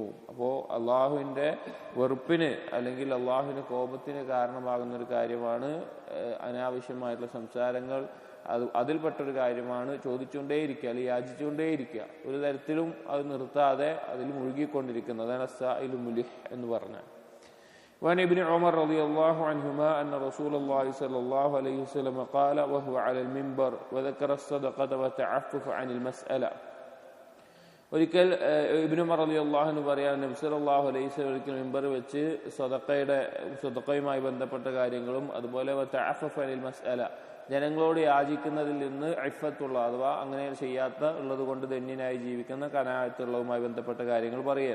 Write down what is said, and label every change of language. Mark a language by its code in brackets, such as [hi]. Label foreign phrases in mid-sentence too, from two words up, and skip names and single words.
[ml] അപ്പോൾ അള്ളാഹുവിൻ്റെ വെറുപ്പിന് അല്ലെങ്കിൽ അള്ളാഹുവിൻ്റെ കോപത്തിന് കാരണമാകുന്ന ഒരു കാര്യമാണ് അനാവശ്യമായിട്ടുള്ള സംസാരങ്ങൾ. അതിൽപ്പെട്ടൊരു കാര്യമാണ് ചോദിച്ചുകൊണ്ടേയിരിക്കുക, അല്ലെങ്കിൽ യാചിച്ചുകൊണ്ടേയിരിക്കുക, ഒരു തരത്തിലും അത് നിർത്താതെ അതിൽ മുഴുകിക്കൊണ്ടിരിക്കുന്നത്. അതാണ് [ar] السائل الملح [ml] എന്ന് പറഞ്ഞാൽ. [ar] وعن ابن عمر رضي الله عنهما أن رسول الله صلى الله عليه وسلم قال وهو على المنبر وذكر الصدقة وتعفف عن المسألة. [ml] ഒരിക്കൽ ഇബ്നു ഉമർ [ar] رضي الله عنه [ml] പറയാൻ, നബി [ar] صلى الله عليه وسلم [ml] ഒരിക്കൽ മിമ്പർ വെച്ച് സദഖയുമായി ബന്ധപ്പെട്ട കാര്യങ്ങളും അതുപോലെ [ar] تعفف عن المسألة, [ml] ജനങ്ങളോട് യാചിക്കുന്നതിൽ നിന്ന് ഇഫത്തുള്ള, അഥവാ അങ്ങനെ ചെയ്യാത്ത ഉള്ളത് കൊണ്ട് ധന്യനായി ജീവിക്കുന്ന ഖനാഅത്തുള്ളതുമായി ബന്ധപ്പെട്ട കാര്യങ്ങൾ പറയുക.